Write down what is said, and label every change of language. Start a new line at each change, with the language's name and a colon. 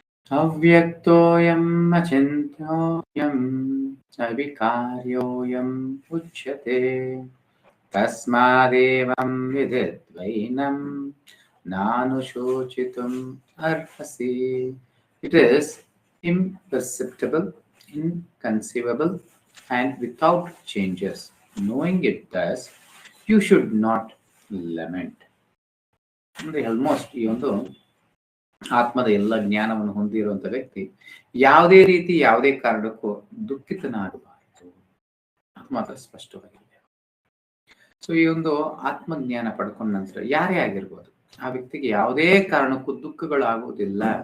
Sanskrit: ಅವ್ಯಕ್ತೋಯಂ ಅಚಿಂತ್ಯೋಯಂ ಅವಿಕಾರ್ಯೋಯಂ ಉಚ್ಯತೆ ತಸ್ಮಾದೇವಂ ವಿದಿದ್ವೈನಂ ನಾನುಶೋಚಿತುಂ ಅರ್ಹಸಿ.
English: It is imperceptible, inconceivable, and without changes. Knowing it thus, you should not lament.
Kannada: ಅಂದ್ರೆ almost ಈ ಒಂದು ಆತ್ಮದ ಎಲ್ಲ ಜ್ಞಾನವನ್ನು ಹೊಂದಿರುವಂತ ವ್ಯಕ್ತಿ ಯಾವುದೇ ರೀತಿ ಯಾವುದೇ ಕಾರಣಕ್ಕೂ ದುಃಖಿತನಾಗಬಾರದು. ಅದು ಮಾತ್ರ ಸ್ಪಷ್ಟವಾಗಿದೆ. ಸೊ ಈ ಒಂದು ಆತ್ಮಜ್ಞಾನ ಪಡ್ಕೊಂಡ ನಂತರ ಯಾರೇ ಆಗಿರ್ಬೋದು, ಆ ವ್ಯಕ್ತಿಗೆ ಯಾವುದೇ ಕಾರಣಕ್ಕೂ ದುಃಖಗಳಾಗುವುದಿಲ್ಲ.